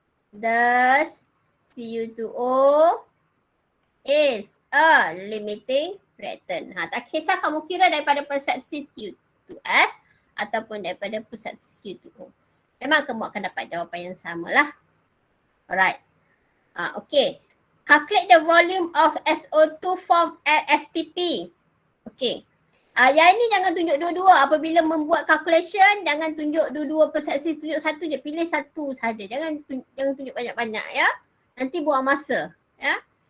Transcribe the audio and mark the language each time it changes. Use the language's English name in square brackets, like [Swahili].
[English] Thus, Cu2O is a limiting reactant. [Malay] Tak kisah kamu kira daripada persepsi Cu2S ataupun daripada persepsi Cu2O. Memang kamu akan dapat jawapan yang sama lah. Alright. [English] Calculate the volume of SO2 formed at STP. [Malay] Yang ini jangan tunjuk dua-dua. Apabila membuat calculation, jangan tunjuk dua-dua persepsi. Tunjuk satu je. Pilih satu saja. Jangan tunjuk banyak-banyak ya. Nanti buang masa. Ya.